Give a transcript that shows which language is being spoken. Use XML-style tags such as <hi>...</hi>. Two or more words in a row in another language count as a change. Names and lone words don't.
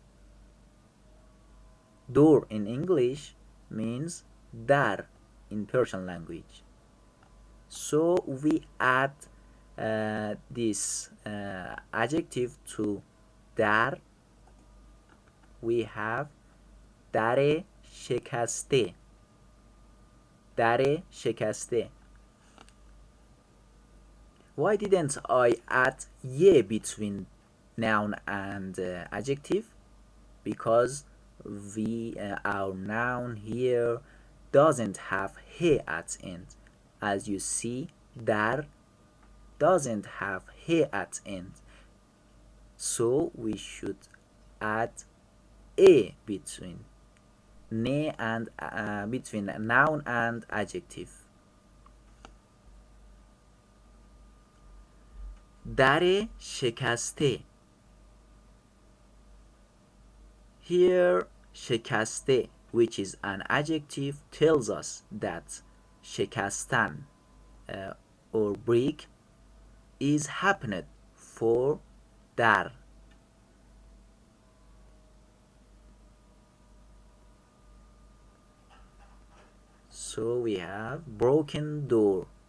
<en>Door in English means dar in Persian language. So we add this adjective to dar. We have</en> <fa>در شکسته. در شکسته.</fa> <en>Why didn't I add ye between noun and adjective? Because our noun here doesn't have he at end. As you see, dar doesn't have he at end. So we should add a between ne and between noun and adjective.</en> <fa>در شکسته.</fa> <en>Here شکسته, which is an adjective, tells us that شکستن or break is happened for در. So we have broken door.</en>